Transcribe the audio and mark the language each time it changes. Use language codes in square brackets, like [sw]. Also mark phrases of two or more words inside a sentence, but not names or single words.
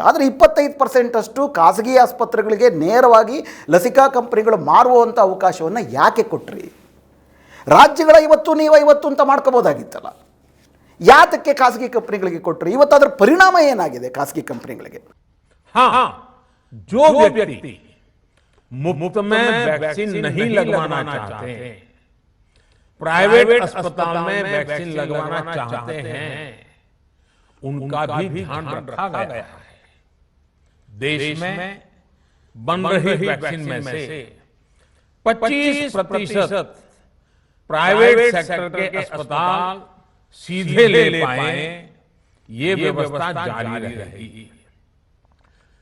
[kn] ಆದರೆ 25% ಅಷ್ಟು ಖಾಸಗಿ ಆಸ್ಪತ್ರೆಗಳಿಗೆ ನೇರವಾಗಿ ಲಸಿಕಾ ಕಂಪನಿಗಳು ಮಾರುವಂಥ ಅವಕಾಶವನ್ನು ಯಾಕೆ ಕೊಟ್ರಿ? ರಾಜ್ಯಗಳ 50 ನೀವು 50 ಅಂತ ಮಾಡ್ಕೋಬೋದಾಗಿತ್ತಲ್ಲ, ಯಾತಕ್ಕೆ ಖಾಸಗಿ ಕಂಪನಿಗಳಿಗೆ ಕೊಟ್ರಿ? ಇವತ್ತು ಅದರ ಪರಿಣಾಮ ಏನಾಗಿದೆ ಖಾಸಗಿ ಕಂಪನಿಗಳಿಗೆ? [hi] जो व्यक्ति मुफ्त में वैक्सीन नहीं लगवाना चाहते, प्राइवेट अस्पताल में वैक्सीन लगवाना चाहते हैं, उनका भी ध्यान रखा गया है। देश में बन रही वैक्सीन में से 25% [en] private sector [hi] के अस्पताल सीधे ले पाए, ये व्यवस्था जारी रहेगी।